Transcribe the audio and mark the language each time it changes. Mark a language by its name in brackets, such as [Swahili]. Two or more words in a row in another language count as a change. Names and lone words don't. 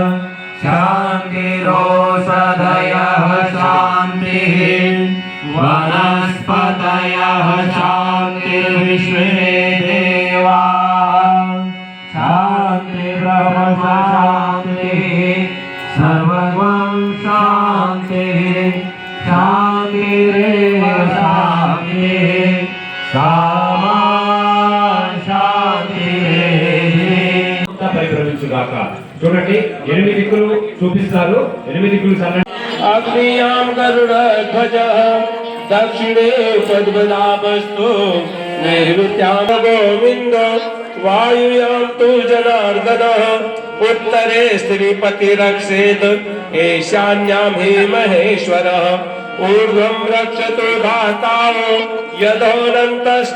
[Sanskrit] शान्तिरोषधयः शान्तिः वनस्पतयः शान्तिर्विश्वे देवाः शान्तिर्ब्रह्म शान्तिः सर्वं शान्तिः शान्तिरेव शान्तिः सामा शान्तिरेव [Telugu] పరిభ్రమించుగాక. చూడండి 8 దిక్కులు చూపిస్తారు. 8 దిక్కులు చల్లండి. [Sanskrit] अग्नियां गरुडध्वजः दक्षिणे पद्मनाभस्तु नैऋत्यां गोविन्दो वायुयां तु जनार्दनः उत्तरे श्रीपतिरक्षेत् ईशान्यां हि महेश्वरः ऊर्ध्वं रक्षतु धातारो यदोऽनन्तश्च